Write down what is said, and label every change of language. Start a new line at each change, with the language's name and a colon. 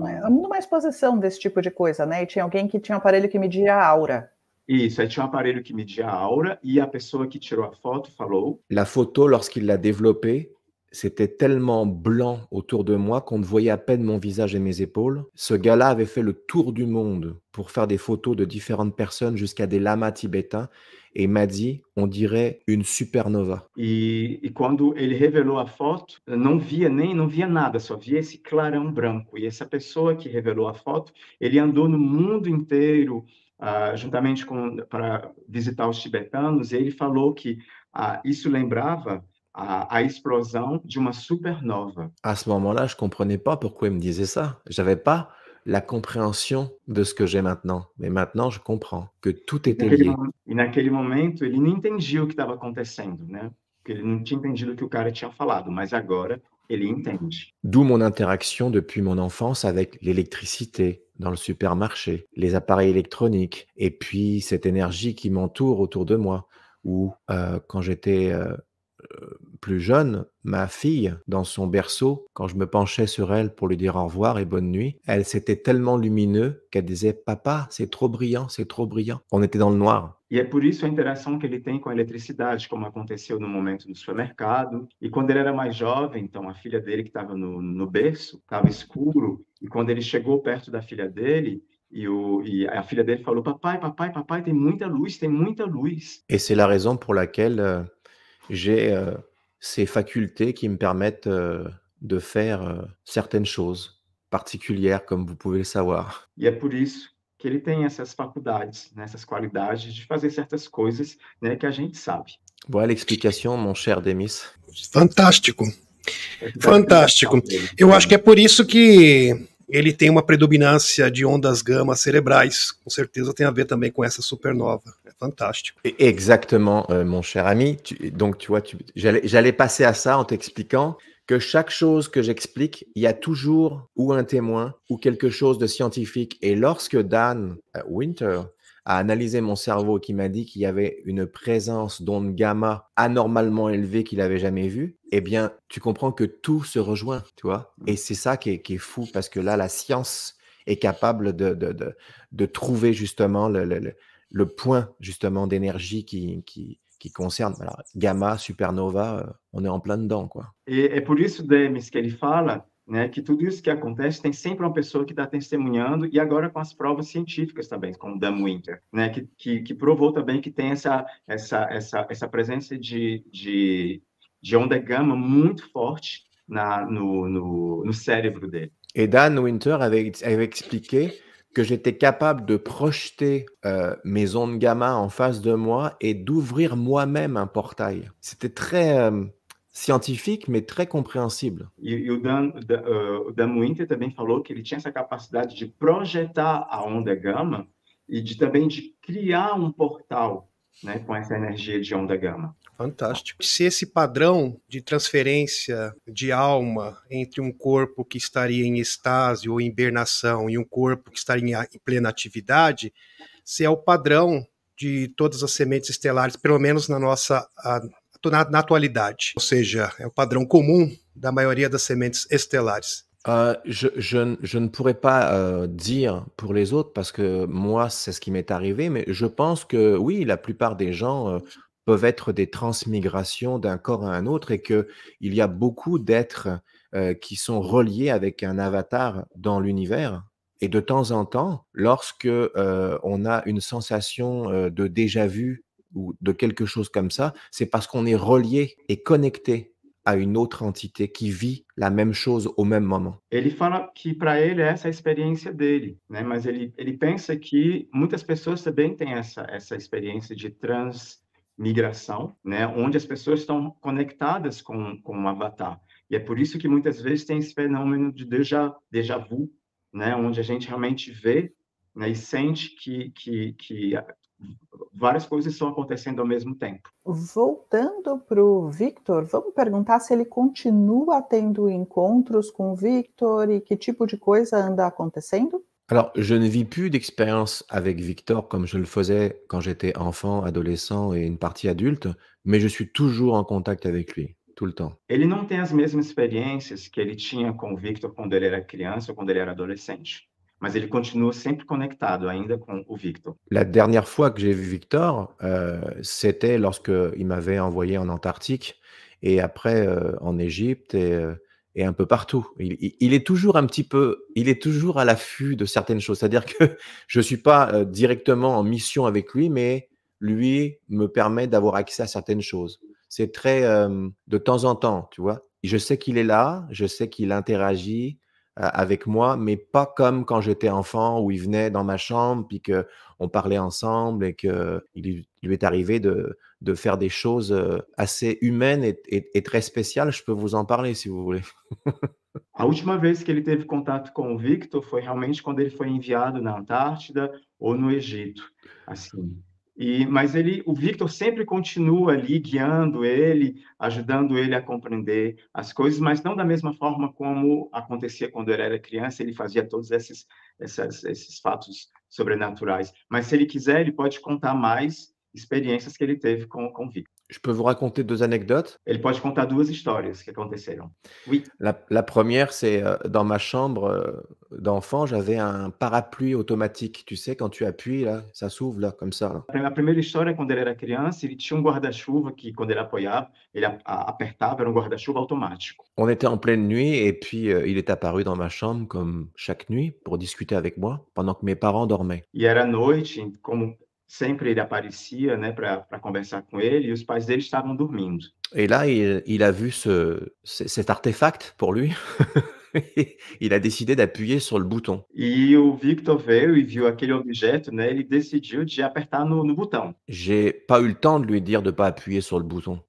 Portuguese: Numa exposição desse tipo de coisa, né? E tinha alguém que tinha um aparelho que media a aura. Isso, aí tinha um aparelho que media a aura e a pessoa que tirou a foto falou:
French: La photo, lorsqu'il l'a développée, c'était tellement blanc autour de moi qu'on ne voyait à peine mon visage et mes épaules. Ce gars-là avait fait le tour du monde pour faire des photos de différentes personnes jusqu'à des lamas tibétains et m'a dit, on dirait une supernova.
Portuguese: E quando ele revelou a foto, não via nada, só via esse clarão branco. E essa pessoa que revelou a foto, ele andou no mundo inteiro, juntamente para visitar os tibetanos, e ele falou que isso lembrava a explosão de uma supernova.
French: À ce moment-là, je comprenais pas pourquoi il me disait ça. J'avais pas la compréhension de ce que j'ai maintenant. Mais maintenant, je comprends que tout était lié.
Portuguese: E naquele momento ele não entendia o que estava acontecendo, né? Porque ele não tinha entendido o que o cara tinha falado, mas agora ele entende.
French: D'où mon interaction depuis mon enfance avec l'électricité dans le supermarché, les appareils électroniques, et puis cette énergie qui m'entoure autour de moi. Ou quand j'étais plus jeune, ma fille, dans son berceau, quand je me penchais sur elle pour lui dire au revoir et bonne nuit, elle, c'était tellement lumineux qu'elle disait « Papa, c'est trop brillant, c'est trop brillant ». On était dans le noir.
Portuguese: E é por isso a interação que ele tem com a eletricidade, como aconteceu no momento do supermercado. E quando ele era mais jovem, então a filha dele que estava no berço, estava escuro, e quando ele chegou perto da filha dele, e a filha dele falou: papai, papai, papai, tem muita luz, tem muita luz.
French: Et c'est la raison pour laquelle j'ai ces facultés qui me permettent de faire certaines choses particulières, comme vous pouvez le savoir.
Portuguese: E é por isso que ele tem essas faculdades, né, essas qualidades de fazer certas coisas, né, que a gente sabe.
French: Voilà l'explication, mon cher Demis.
Portuguese: Fantástico. Fantástico. Eu acho que é por isso que ele tem uma predominância de ondas gama cerebrais. Com certeza tem a ver também com essa supernova. É fantástico.
French: Exactement, mon cher ami. Donc, tu vois, j'allais passer à ça en t'expliquant que chaque chose que j'explique, il y a toujours ou un témoin ou quelque chose de scientifique. Et lorsque Dan Winter a analysé mon cerveau, qui m'a dit qu'il y avait une présence d'ondes gamma anormalement élevée qu'il n'avait jamais vue, eh bien, tu comprends que tout se rejoint, tu vois. Et c'est ça qui est fou, parce que là, la science est capable de trouver justement le point justement d'énergie qui concerne. Alors, gamma, supernova, on est en plein dedans, quoi.
Portuguese: E é por isso, Demis, que ele fala, né, que tudo isso que acontece tem sempre uma pessoa que está testemunhando, e agora com as provas científicas também, como o Dan Winter, né, que provou também que tem essa presença de onda gama muito forte no cérebro dele.
French: Et Dan Winter avait expliqué que j'étais capable de projeter mes ondes gamma en face de moi et d'ouvrir moi-même un portail. C'était très scientifique, mais très compréhensible.
Portuguese: E o Dan Winter também falou que ele tinha essa capacidade de projetar a onda gama e também de criar um portal, né, com essa energia de onda gama. Fantástico. Se esse padrão de transferência de alma entre um corpo que estaria em estase ou hibernação e um corpo que estaria em plena atividade, se é o padrão de todas as sementes estelares, pelo menos na nossa na atualidade, ou seja, é o padrão comum da maioria das sementes estelares.
French: Je ne pourrais pas dire pour les autres, parce que moi, c'est ce qui m'est arrivé, mais je pense que oui, la plupart des gens peuvent être des transmigrations d'un corps à un autre, et qu'il y a beaucoup d'êtres qui sont reliés avec un avatar dans l'univers. Et de temps en temps, lorsque on a une sensation de déjà-vu ou de quelque chose comme ça, c'est parce qu'on est relié et connecté à une autre entité qui vit la même chose au même moment.
Portuguese: Ele fala que para ele essa é a experiência dele, né? Mas ele pensa que muitas pessoas também têm essa experiência de transmigração, né? Onde as pessoas estão conectadas com um avatar. E é por isso que muitas vezes tem esse fenômeno de déjà vu, né? Onde a gente realmente vê, né? E sente que várias coisas estão acontecendo ao mesmo tempo. Voltando para o Victor, vamos perguntar se ele continua tendo encontros com o Victor e que tipo de coisa anda acontecendo?
French: Alors, je ne vis plus d'expérience avec Victor comme je le faisais quand j'étais enfant, adolescent et une partie adulte, mais je suis toujours en contact avec lui, tout le temps.
Portuguese: Ele não tem as mesmas experiências que ele tinha com o Victor quando ele era criança ou quando ele era adolescente, mas ele continua sempre conectado ainda com o Victor.
French: La dernière fois que j'ai vu Victor, c'était lorsque il m'avait envoyé en Antarctique et après, en Égypte et un peu partout. Il est toujours il est toujours à l'affût de certaines choses. C'est-à-dire que je suis pas, directement en mission avec lui, mais lui me permet d'avoir accès à certaines choses. C'est très, de temps en temps, tu vois? Je sais qu'il est là, je sais qu'il interagit, avec moi, mais pas comme quand j'étais enfant où il venait dans ma chambre, puis qu'on parlait ensemble et qu'il lui est arrivé de faire des choses assez humaines et très spéciales. Je peux vous en parler si vous voulez.
Portuguese: A última vez que ele teve contato com o Victor foi realmente quando ele foi enviado na Antártida ou no Egito, assim. Mas o Victor sempre continua ali guiando ele, ajudando ele a compreender as coisas, mas não da mesma forma como acontecia quando ele era criança, ele fazia todos esses fatos sobrenaturais. Mas se ele quiser, ele pode contar mais experiências que ele teve com o Victor.
French: Je peux vous raconter 2 anecdotes.
Portuguese: Ele pode contar 2 histórias que aconteceram.
French: Oui. La première, c'est, dans ma chambre, d'enfant, j'avais un parapluie automatique. Tu sais, quand tu appuies là, ça s'ouvre là, comme ça, là.
Portuguese: A primeira história é quando ele era criança, ele tinha um guarda-chuva que, quando ele apoiava, ele apertava, era um guarda-chuva automático.
French: On était en pleine nuit et puis, il est apparu dans ma chambre comme chaque nuit pour discuter avec moi pendant que mes parents dormaient.
Portuguese: E era noite, como sempre ele aparecia, né, para conversar com ele, e os pais dele estavam dormindo.
French: Et là, il a vu cet artefact pour lui. Il a décidé d'appuyer sur le bouton.
Portuguese: E o Victor veio e viu aquele objeto, né, ele decidiu de apertar no botão.
French: J'ai pas eu le temps de lui dire de pas appuyer sur le bouton.